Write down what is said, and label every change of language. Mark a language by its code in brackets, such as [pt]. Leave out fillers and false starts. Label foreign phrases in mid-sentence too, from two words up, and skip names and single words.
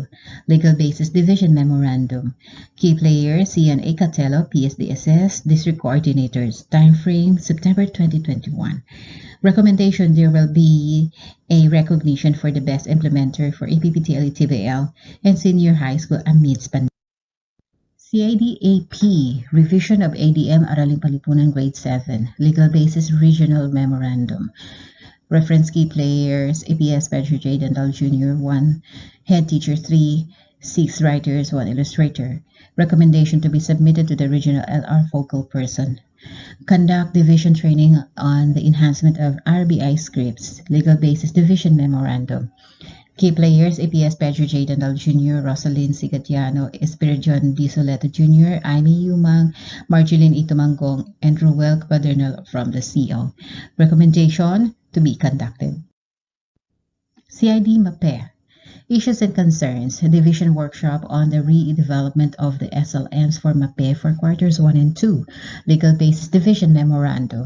[en] Legal Basis Division Memorandum. Key players, CNA Catello, PSDSS, District Coordinators. Time frame September 2021. Recommendation: there will be a recognition for the best implementer for APPTLE, TVL, and Senior High School amidst pandemic. CID-AP, Revision of ADM Araling Palipunan Grade 7, Legal Basis Regional Memorandum. Reference key players, APS Pedro J. Dandal Jr., 1, Head Teacher 3, 6 writers, 1 illustrator. Recommendation to be submitted to the Regional LR Focal Person. Conduct division training on the enhancement of RBI scripts, Legal Basis Division Memorandum. Key players, APS Pedro J. Dandal Jr., Rosalyn Sigatiano, Espiridion D. Soleto Jr., Amy Yumang, Marjeline Itumangong, and Ruel Padernal from the CO. Recommendation to be conducted. CID MAPE. Issues and concerns. Division workshop on the redevelopment of the SLMs for MAPE for quarters 1 and 2. Legal Basis Division Memorandum.